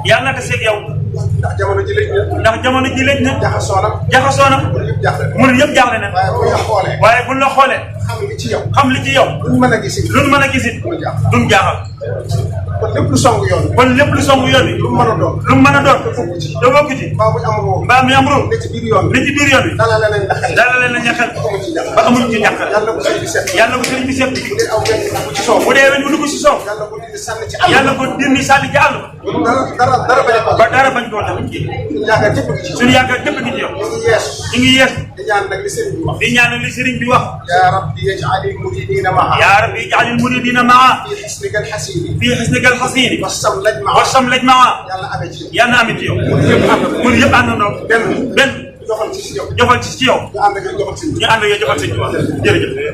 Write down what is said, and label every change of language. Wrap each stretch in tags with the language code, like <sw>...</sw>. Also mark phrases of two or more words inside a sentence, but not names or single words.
<wo>Yàlla na taseeg yow. Ndax jamono ji lañ ne. Ndax jamono ji lañ ne. Jaxasoo na. Jaxasoo na. Murid yëpp jaaxle na. Murid yëpp jaaxle na. Waaye bu ñu xoolee. Waaye bu ñu la xoolee. Xam li ci yow. Xam li ci yow. Luñ mën a gis it. Luñ mën a gis it. Duñ jaaxal. Duñ jaaxal. Kon lépp lu song yoon wi. Kon lépp lu song yoon wi. Lu mu mën a doon. Lu mu mën a doon. Te bokk ci. Te bokk ci. Mbaa muy am ruum. Mbaa muy am ruum. Ne ci biir yoon wi. Ne ci biir yoon wi. Dalale nañ la xel. Dalale nañ la xel. Amuñ ci jàq. Ba amuñ ci jàq. Yàlla ko sëñ bi seet. Yàlla ko sëñ bi seet. Bu dee aw weñ bu dugg ci soow. Bu dee weñ bu dugg ci soow. Yàlla ko dindi sànni ci àll. Yàlla ko dindi sànni ci àll. Dara, dara, dara bañ a ko. Ba dara bañ koo tax. Suñu yaakaar jëpp ngi ci yow. Suñu yaakaar jëpp ngi ci yow. Ñu ngi yees. Ñu ngi yees. Di ñaan nag li sëriñ bi wax. Di ñaan li sëriñ bi wax.</wo> <ar>يا رب اجعل المريدين معا. يا رب اجعل المريدين معا. في حسنك الحسين. في حسنك الحسين. والشمل أجمعا. والشمل أجمعا.</ar> <wo>Yàlla amee ci yow. Yàlla amee ci yow. Murid yëpp ànd. Murid yëpp àndandoo. Benn. Benn. Joxal ci, ci yow. Joxal ci, ci yow. Nga ànd ak joxal ci. Ñu ànd ak joxal ci. Jërëjëf.</wo>